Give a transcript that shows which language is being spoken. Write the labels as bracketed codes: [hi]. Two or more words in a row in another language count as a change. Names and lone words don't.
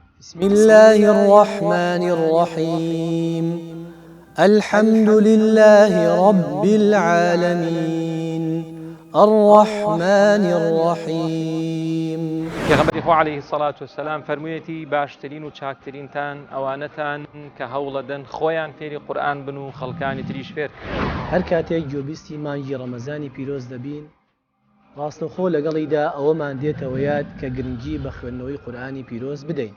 [ar] بسم الله الرحمن الرحيم الحمد لله رب العالمين الرحمن الرحيم [ckb] پێغەمبەری خوا [ar] عەلەیهی سەڵات وەسەلام [ckb] فەرموویەتی باشترین و چاکترینتان ئەوانەتان کە هەوڵەدەن خۆیان فێری قورئان بن و خەڵکانی تریش فێر هەر کاتێک گوێبیستی مانگی ڕەمەزانی پیرۆز دەبین ڕاستەوخۆ لەگەڵیدا ئەوەمان دێتەوە یاد کە گرنگی بە خوێندنەوەی قورئانی پیرۆز بدەین.